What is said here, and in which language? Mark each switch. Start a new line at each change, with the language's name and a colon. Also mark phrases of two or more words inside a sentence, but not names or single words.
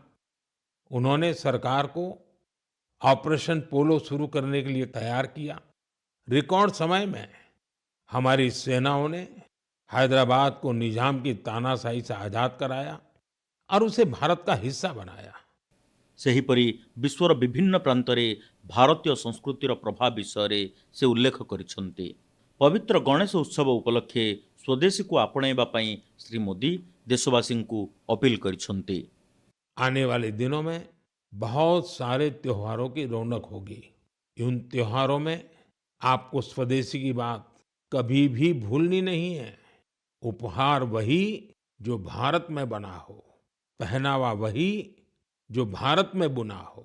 Hindi: उन्होंने सरकार को ऑपरेशन पोलो शुरू करने के लिए तैयार किया। रिकॉर्ड समय में हमारी सेनाओं ने हैदराबाद को निजाम की तानाशाही से आजाद कराया और उसे भारत का हिस्सा बनाया।
Odia: ସେହିପରି ବିଶ୍ୱର ବିଭିନ୍ନ ପ୍ରାନ୍ତରେ ଭାରତୀୟ ସଂସ୍କୃତିର ପ୍ରଭାବ ବିଷୟରେ ସେ ଉଲ୍ଲେଖ କରିଛନ୍ତି। ପବିତ୍ର ଗଣେଶ ଉତ୍ସବ ଉପଲକ୍ଷେ ସ୍ୱଦେଶୀକୁ ଆପଣେଇବା ପାଇଁ ଶ୍ରୀ ମୋଦି ଦେଶବାସୀଙ୍କୁ ଅପିଲ କରିଛନ୍ତି।
Hindi: आने वाले दिनों में बहुत सारे त्योहारों की रौनक होगी। उन त्योहारों में आपको स्वदेशी की बात कभी भी भूलनी नहीं है। उपहार वही जो भारत में बना हो, पहनावा वही जो भारत में बुना हो।